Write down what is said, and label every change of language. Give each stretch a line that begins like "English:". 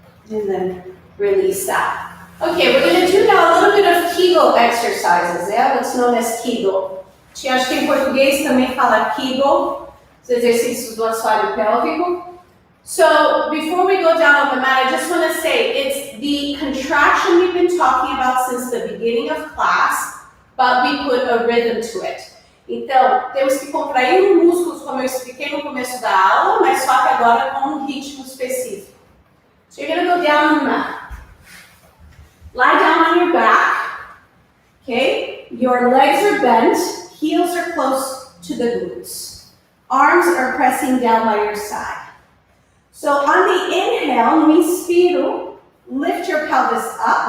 English: And then release that. Okay, we're going to do now a little bit of Kegel exercises, yeah? What's known as Kegel.
Portuguese: Acho que em português também fala Kegel, os exercícios do assoalho pélvico.
English: So, before we go down on the mat, I just want to say it's the contraction we've been talking about since the beginning of class, but we put a rhythm to it.
Portuguese: Então, temos que contrair os músculos, como eu expliquei no começo da aula, mas só que agora com um ritmo específico.
English: So you're going to go down on the mat. Lie down on your back. Okay? Your legs are bent. Heels are close to the glutes. Arms are pressing down by your side. So on the inhale,
Portuguese: no inspiro,
English: lift your pelvis up.